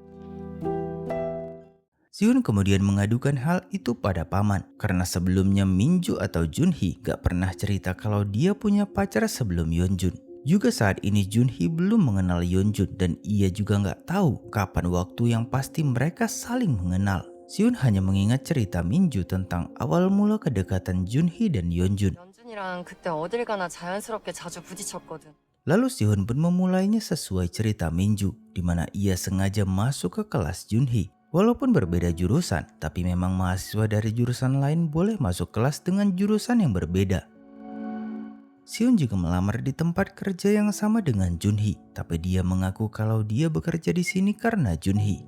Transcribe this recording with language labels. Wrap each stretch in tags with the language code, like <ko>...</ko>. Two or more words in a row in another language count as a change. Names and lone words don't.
<id>Sihun kemudian mengadukan hal itu pada paman karena sebelumnya Minju atau Junhee gak pernah cerita kalau dia punya pacar sebelum Yeonjun. Juga saat ini Junhee belum mengenal Yeonjun dan ia juga gak tahu kapan waktu yang pasti mereka saling mengenal. Sihun hanya mengingat cerita Minju tentang awal mula kedekatan Junhee dan Yeonjun.</id> <ko>연준이랑 그때 어딜 가나 자연스럽게 자주 부딪혔거든.</ko> <id>Lalu Sihun pun memulainya sesuai cerita Minju, di mana ia sengaja masuk ke kelas Junhee. Walaupun berbeda jurusan, tapi memang mahasiswa dari jurusan lain boleh masuk kelas dengan jurusan yang berbeda. Sihun juga melamar di tempat kerja yang sama dengan Junhee, tapi dia mengaku kalau dia bekerja di sini karena Junhee.</id>